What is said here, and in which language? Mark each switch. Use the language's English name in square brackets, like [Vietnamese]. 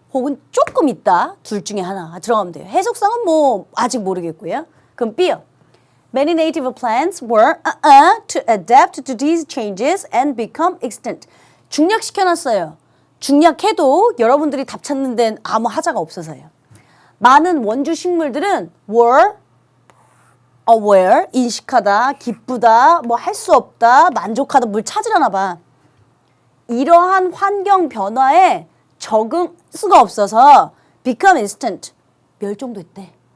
[Korean] 혹은 조금 있다? 둘 중에 하나 들어가면 돼요. 해석상은 뭐 아직 모르겠고요. 그럼 B요. [English] Many native plants were to adapt to these changes and become extinct. [Korean] 중략시켜놨어요. 중략해도 여러분들이 답 찾는 데는 아무 하자가 없어서요. 많은 원주 식물들은 [English] were aware, [Korean] 인식하다, 기쁘다, 뭐 할 수 없다, 만족하다, 뭘 찾으려나 봐. 이러한 환경 변화에 적응 수가 없어서 [English] become extinct, [Korean] 멸종됐대.